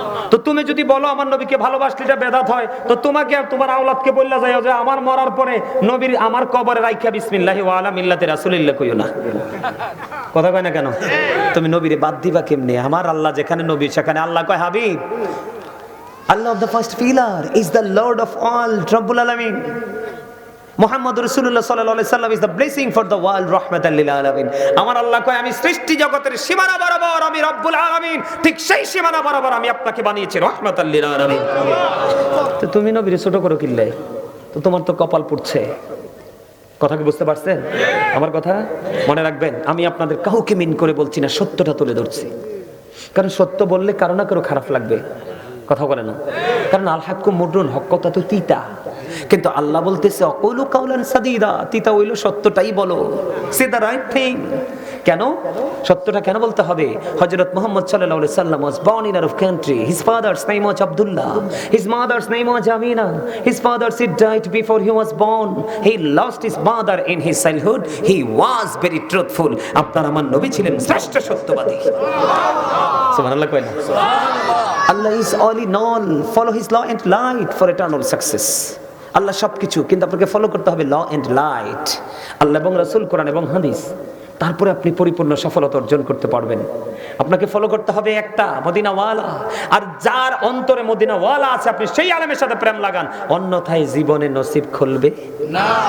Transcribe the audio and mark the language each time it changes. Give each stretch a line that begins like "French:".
Bangla: তো তুমি যদি বলো আমার নবীকে ভালোবাসলে এটা বেদাত হয়, তো তোমাকে আর তোমার আওলাদকে বললা যায় যে আমার মরার পরে নবীর আমার কবরে রাইখা
Arabic: বিসমিল্লাহি ওয়া আলা মিল্লাতি রাসূলিল্লাহ
Bangla: কইও না। কথা কয় না কেন? তুমি নবীরে বাদ দিবা কেমনে? আমার আল্লাহ যেখানে নবী সেখানে আল্লাহ কয় Habib.
English: Allah of the first pillar is the Lord of all, Rabbul Alamin. Muhammad Rasulullah sallallahu alaihi wasallam is the blessing for the world, rahmatan lil alamin.
Bangla: আমার আল্লাহ কয় আমি সৃষ্টি জগতের সীমানা বরাবর আমি রব্বুল আলামিন, ঠিক সেই সীমানা বরাবর আমি আপনাকে বানিয়েছি রাহমাতাল লিল আলামিন। তো তুমি নবীর ছোট করো কিল্লে? তো তোমার তো কপাল পুড়ছে। কথা কি বুঝতে পারছেন আমার কথা? মনে রাখবেন, আমি আপনাদের কাউকে মিন করে বলছি না, সত্যটা তুলে ধরছি। কারণ সত্য বললে কারো না কারো খারাপ লাগবে। কথা বলে না? কারণ
Arabic: আল হাক্কু মুররুন,
Bangla: হক কথা তো তিতা। কিন্তু আল্লাহ বলতেছে
Arabic: অকুলু কাউলান সাদীদা,
Bangla: তিতা হইলো সত্যটাই বলো,
English: Say the right thing.
Bangla: কেন সত্যটা কেন বলতে হবে? হযরত মুহাম্মদ সাল্লাল্লাহু আলাইহি সাল্লাম
English: was born in Arab country. His father's name was Abdullah, his mother's name was Amina. His father died before he was born. He lost his mother in his childhood. He was very truthful.
Bangla: আপনার আমার নবী ছিলেন শ্রেষ্ঠ সত্যবাদী। সুবহানাল্লাহ কয় না?
English: Allah is all in all. Follow his law and light for eternal success.
Bangla: আল্লাহ সবকিছু, কিন্তু আপনাকে ফলো করতে হবে ল এন্ড লাইট, আল্লাহ এবং রাসূল, কোরআন এবং হাদিস। তারপরে আপনি পরিপূর্ণ সফলতা অর্জন করতে পারবেন। আপনাকে ফলো করতে হবে একটা মদিনাওয়ালা, আর যার অন্তরে মদিনাওয়ালা আছে আপনি সেই আলেমের সাথে প্রেম লাগান, অন্যথায় জীবনে নসিব খুলবে না।